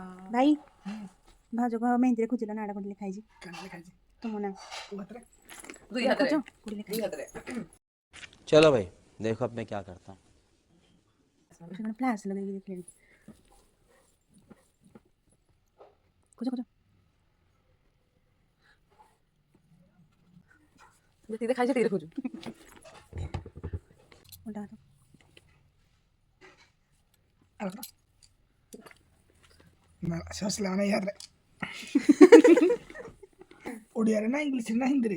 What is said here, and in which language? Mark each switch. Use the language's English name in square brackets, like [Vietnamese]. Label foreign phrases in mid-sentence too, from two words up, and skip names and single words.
[Odia] ଭାଇ ଭାଉଜ କହ ମେହେନ୍ଦିରେ ଖୋଜିଲ ନାଡ଼ା କୋଉଠି ଲେଖା ହେଇଛି କାନରେ ଖାଇଛି ତୁମ ନାଁ ଦୁଇ ଖୋଜ ହାତରେ କୋଉଠି ଲେଖା ଦୁଇ ହେଇଛି ହାତରେ [Hindi] चलो भाई देखो अब मैं क्या करता हूँ। [Odia] ସେ କ'ଣ ଫ୍ଲାସ୍ ଲଗେଇକି ଦେଖିଲେଣି ଖୋଜ ଖୋଜ ଯେତିକି ଖାଇଛି ସେତିକି ଦେଖୁଛୁ ଓଲଟା ହାତ ହସିଲା ମାନେ ଇଆରେ ଓଡ଼ିଆରେ ନା ଇଂଲିଶରେ ନା ହିନ୍ଦୀରେ